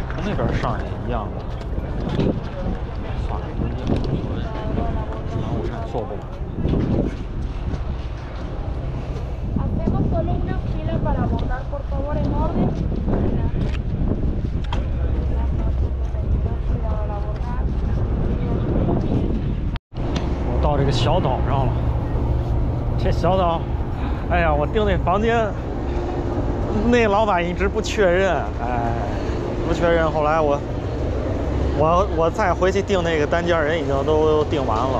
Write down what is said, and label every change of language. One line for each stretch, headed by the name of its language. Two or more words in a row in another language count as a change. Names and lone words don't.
Chinese: 那边上也一样的。算了，无所谓，商务站坐不满。
Spanish: Hacemos solo una fila para abordar, por favor, en orden. Cuidado al abordar.
Chinese: 我到这个小岛上了。这小岛，哎呀，我订那房间，那老板一直不确认，哎，不确认。后来我再回去订那个单间，人已经都订完了。